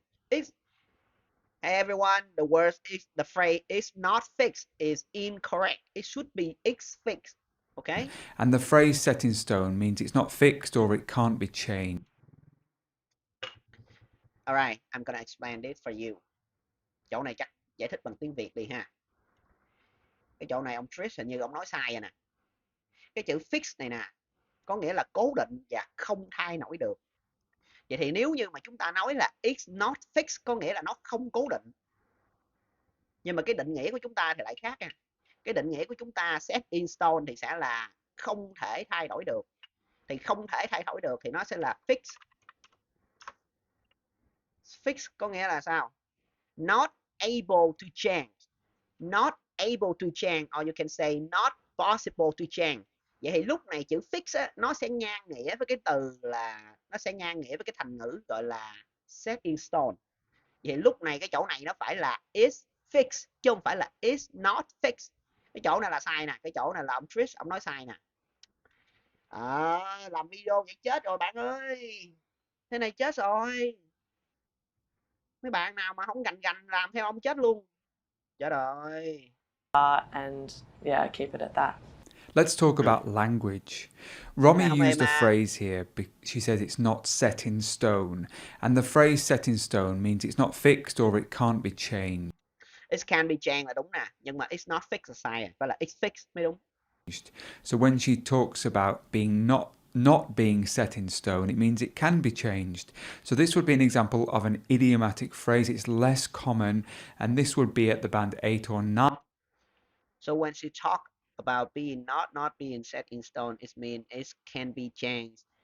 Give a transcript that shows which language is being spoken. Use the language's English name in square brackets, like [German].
[English] It's Hey everyone, the word is the phrase is not fixed is incorrect. It should be it's fixed. Okay? And the phrase set in stone means it's not fixed or it can't be changed. Alright, I'm gonna explain this for you. [Vietnamese] Chỗ này chắc giải thích bằng tiếng Việt đi ha. Cái chỗ này ông Trish hình như ông nói sai rồi nè. Cái chữ fix này nè, có nghĩa là cố định và không thay đổi được. Vậy thì nếu như mà chúng ta nói là [English] it's not fixed [Vietnamese] có nghĩa là nó không cố định. Nhưng mà cái định nghĩa của chúng ta thì lại khác nha. Cái định nghĩa của chúng ta [English] set in stone [Vietnamese] thì sẽ là không thể thay đổi được. Thì không thể thay đổi được thì nó sẽ là fix. Fix có nghĩa là sao? [English] Not able to change. Not able to change, or you can say not possible to change. [Vietnamese] Vậy thì lúc này chữ fix á, nó sẽ ngang nghĩa với cái từ là nó sẽ ngang nghĩa với cái thành ngữ gọi là [English] set in stone. [Vietnamese] Vậy lúc này cái chỗ này nó phải là [English] is fixed [Vietnamese] chứ không phải là [English] is not fixed. [Vietnamese] Cái chỗ này là sai nè, cái chỗ này là ông Trish ông nói sai nè. Làm video vậy chết rồi bạn ơi. Thế này chết rồi. Mấy bạn nào mà không gành làm theo ông chết luôn. Chết rồi. [English] And yeah, keep it at that. Let's talk about language. Romy [Vietnamese] Không [English] used a [Vietnamese] mà. [English] phrase here. She says it's not set in stone. And the phrase set in stone means it's not fixed or it can't be changed. It can be changed [Vietnamese] là đúng nè, nhưng mà [English] it's not fixed [Vietnamese] là sai, phải là [English] it's fixed [Vietnamese] mới đúng. [English] So when she talks about being not being set in stone, it means it can be changed. So this would be an example of an idiomatic phrase. It's less common, and this would be at the band 8 or 9. So when she talk about being not being set in stone, it means it can be changed.